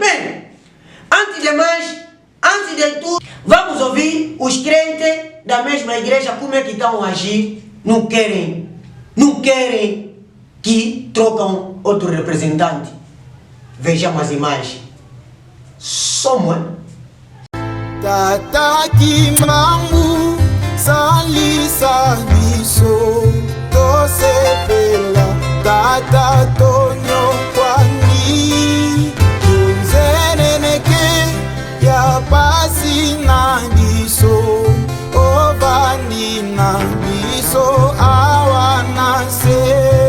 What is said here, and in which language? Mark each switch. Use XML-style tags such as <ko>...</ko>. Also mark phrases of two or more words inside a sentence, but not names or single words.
<pt>Bem, antes de mais, antes de tudo, vamos ouvir os crentes da mesma igreja como é que estão a agir. Não querem que trocam outro representante. Vejamos as imagens. Somos</pt> <ln>Tata Kimbangu salisa biso tosepela Tata Tonyo kwani tunzeneneke ya pasi na biso ovani na biso awanase.</ln>